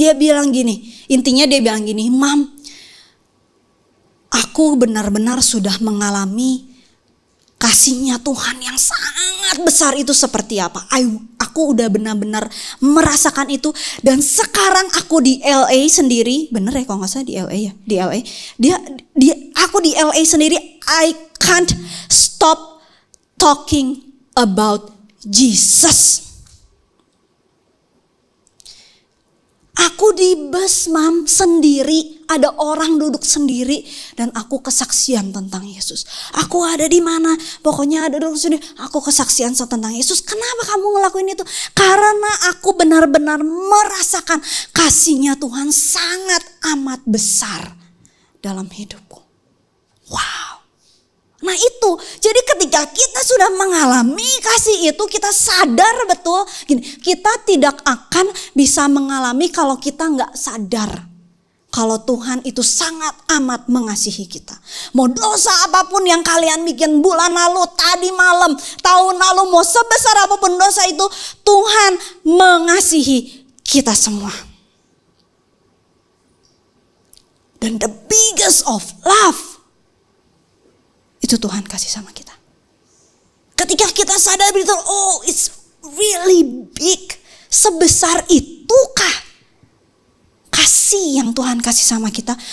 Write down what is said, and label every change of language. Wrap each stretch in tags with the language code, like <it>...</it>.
<id>Dia bilang gini, intinya dia bilang gini, "Mam, aku benar-benar sudah mengalami kasihnya Tuhan yang sangat besar itu seperti apa. Aku udah benar-benar merasakan itu, dan sekarang aku di LA sendiri, bener ya kalau nggak salah di LA ya, di LA. Aku di LA sendiri,</id> <en>I can't stop talking about Jesus."</en> <id>Aku di bus, Mam, sendiri, ada orang duduk sendiri, dan aku kesaksian tentang Yesus. Aku ada di mana? Pokoknya ada duduk sendiri, aku kesaksian tentang Yesus. Kenapa kamu ngelakuin itu? Karena aku benar-benar merasakan kasihnya Tuhan sangat amat besar dalam hidupku. Wow. Nah itu, jadi ketika kita sudah mengalami kasih itu, kita sadar betul, gini, kita tidak akan bisa mengalami kalau kita nggak sadar kalau Tuhan itu sangat amat mengasihi kita. Mau dosa apapun yang kalian bikin bulan lalu, tadi malam, tahun lalu, mau sebesar apapun dosa itu, Tuhan mengasihi kita semua. Dan</id> <en>the biggest of love,</en> <id>itu Tuhan kasih sama kita. Ketika kita sadar betul,</id> <en>oh it's really big.</en> <id>Sebesar itukah kasih yang Tuhan kasih sama kita?</id>